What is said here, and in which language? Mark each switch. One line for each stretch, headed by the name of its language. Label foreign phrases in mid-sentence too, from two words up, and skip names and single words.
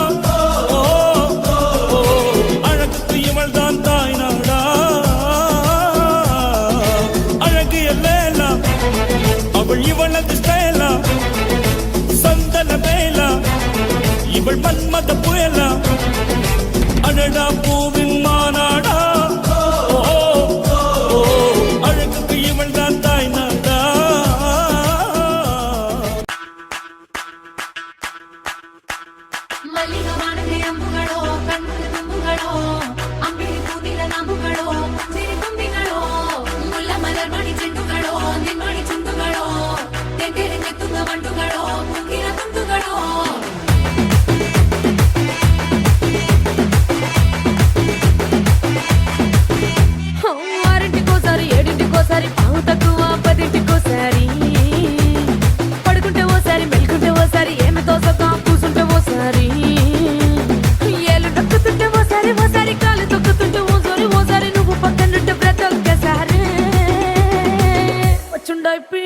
Tamil: அழகுக்கு இவள் தான் தாய் நாடா அழகிய லேலா அவள் இவளது ஸ்டைலா சந்தன வேலா இவள் மன்மத புயலா அடடா பூவின் மாநாடா அழகுக்கு இவள் தான் தாய் நாடா.
Malayalam: മല്ലികവാണത്തെ അമ്പുകളോ കണ്ണുകൾ തുമ്പുകളോ അമ്പിളി പൂനില നാമ്പുകളോ ചിരിക്കുമ്പികളോ മുല്ലമലർ മണി ചെണ്ടുകളോ നിൻമണി ചുണ്ടുകളോ തെണ്ടെറിഞ്ഞെത്തുന്ന വണ്ടുകളോ മുങ്ങിന തുണ്ടുകളോ
Telugu: ఓసారి పావు తక్కువ 10ంటికోసారి పడుకుంటే ఓసారి మెలుకుంటే ఓసారి ఏమి తోసక కూసుంటే ఓసారి ఏలు నొక్కుతుంటే ఓసారి కాలు తొక్కుతుంటే ఓసారి నువ్వు పక్కనుంటే బ్రతొక్కసారి వచ్చుండాయి